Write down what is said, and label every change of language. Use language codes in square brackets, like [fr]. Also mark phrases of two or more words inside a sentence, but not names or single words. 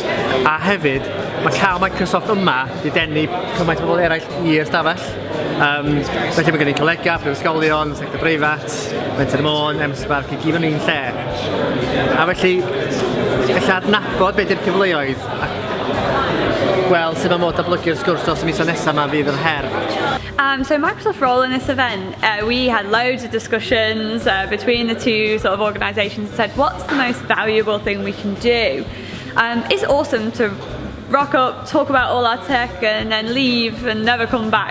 [cy] A hefyd, mae cael Microsoft yma di denu cymaint o bobl eraill i'r stafell. Felly mae gen i colega, prifysgolion, sector breifat, Menter Mon, MSParc, i gyd o'n un lle. A felly, galla adnabod beth yw'r cyfleoedd a gweld sut mae mod datblygu'r sgwrs dros y misoedd nesaf yma fydd yr her. [en] So Microsoft's role in this event, we had loads of discussions between the two sort of organisations and said, what's the most valuable thing we can do? It's awesome to rock up, talk about all our tech and then leave and never come back.